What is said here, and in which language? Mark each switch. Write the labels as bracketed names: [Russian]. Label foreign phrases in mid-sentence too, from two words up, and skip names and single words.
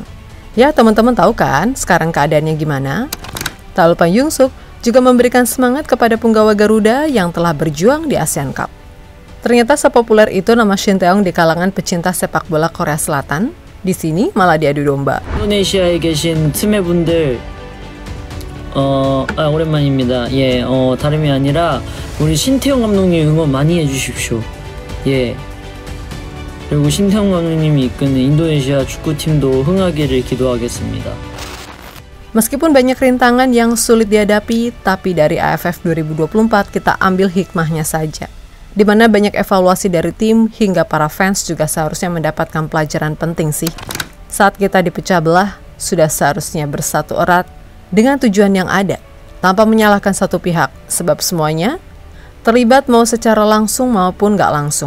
[Indonesian] Ya, teman-teman tahu kan sekarang keadaannya gimana? Tak lupa Yoon-suk juga memberikan semangat kepada punggawa Garuda yang telah berjuang di Asian Cup. Ternyata sepopuler itu nama Shin Tae-yong di kalangan pecinta sepak bola Korea Selatan. Di sini malah diadu domba. [Korean] 인도네시아에 계신 트매분들 오랜만입니다. 예, 다름이 아니라 우리 신태용 감독님 응원 많이 해주십시오. 예. 그리고 신태용 감독님이 이끄는 인도네시아 축구팀도 흥하기를 기도하겠습니다. [Indonesian] Meskipun banyak rintangan yang sulit dihadapi, tapi dari AFF 2024 kita ambil hikmahnya saja. Di mana banyak evaluasi dari tim hingga para fans juga seharusnya mendapatkan pelajaran penting sih. Saat kita dipecah belah, sudah seharusnya bersatu erat dengan tujuan yang ada, tanpa menyalahkan satu pihak, sebab semuanya terlibat mau secara langsung maupun nggak langsung.